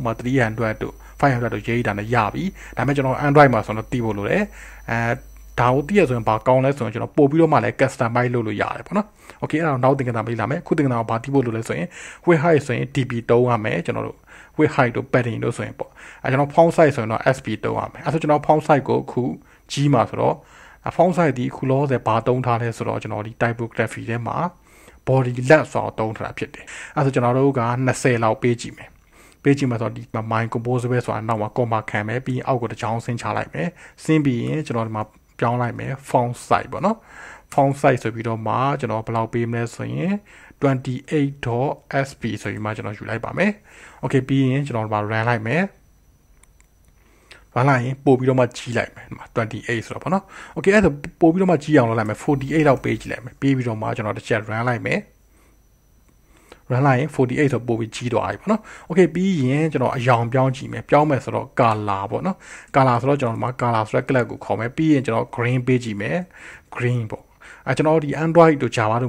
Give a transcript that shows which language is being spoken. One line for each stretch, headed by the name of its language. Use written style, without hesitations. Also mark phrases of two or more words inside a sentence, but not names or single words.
Burmese: မာ300တို့500တို့ရေးတာနဲ့ရပြီဒါပေမဲ့ကျွန်တော် Android မှာဆိုတော့သိဖို့လိုတယ်ဒါကိုသိရဆိုရင်ဘာကောင်းလဲဆိုရင်ကျွန်တော်ပို့ပြီးတော့မှလည်း customize လုပ်လို့ရတယ်ပေါ့နော် okay အဲ့ဒါတော့နောက်သင်ခန်းစာမေးလာ မယ်ခုသင်ခန်းစာကိုဘာသိဖို့လိုလဲဆိုရင်
English: width height
Burmese: ဆိုရင် DP သုံးရမယ်ကျွန်တော်တို့
English: width height
Burmese: တို့ padding တို့ဆိုရင်ပေါ့အဲကျွန်တော်
English: font size
Burmese: ဆိုရင် တော့ SP သုံးရမယ်အဲဆိုကျွန်တော်
English: font size
Burmese: ကိုအခုကြီးမှာဆိုတော့
English: font size
Burmese: ဒီအခုလောဆယ်ဘာသုံးထားလဲဆိုတော့ကျွန်တော်ဒီ typography ထဲမှာ
English: body left
Burmese: ဆိုတော့သုံးထားတာဖြစ်တယ်အဲဆိုကျွန်တော်တို့က20လောက်ပေးကြည့်မယ်ပေးကြည့်မှာဆိုတော့ဒီ
English: my composable
Burmese: ဆိုတာနောက်မှာ comma ခံမယ်ပြီးအောက်ကိုတစ်ချောင်းဆင်းချလိုက်မယ်ဆင်းပြီးရင်ကျွန်တော်ဒီမှာပြောင်းလိုက်မယ်
English: font size
Burmese: ပေါ့နော်
English: font size
Burmese: ဆိုပြီးတော့မှကျွန်တော်ဘယ်လောက်ပေးမလဲဆိုရင် 28.sp ဆိုပြီးမှကျွန်တော်ယူလိုက်ပါမယ် okay ပြီးရင်ကျွန်တော်ဒီမှာ run လိုက်မယ်လာရင်ပို့ပြီးတော့မှကြီးလိုက်မယ်ဒီမှာ28ဆိုတော့ပေါ့နော် okay အဲ့ဒါပို့ပြီးတော့မှကြီးအောင်လုပ်လိုက်မယ်48လောက်ပေးကြည့်လိုက်မယ်ပြီးပြီးတော့မှကျွန်တော်တစ်ချက် run လိုက်မယ် run လိုက်ရင်48ဆိုပို့ပြီးကြီးသွားပြီပေါ့နော် okay ပြီးရင်ကျွန်တော်အယောင်ပြောင်းကြည့်မယ်ပြောင်းမယ်ဆိုတော့ color ပေါ့နော် color ဆိုတော့ကျွန်တော်ဒီမှာ color ဆိုတဲ့ class ကိုခေါ်မယ်ပြီးရင်ကျွန်တော် green ပေးကြည့်မယ် green ပေါ့ကျွန်တော်ဒီ Android တို့ Java တို့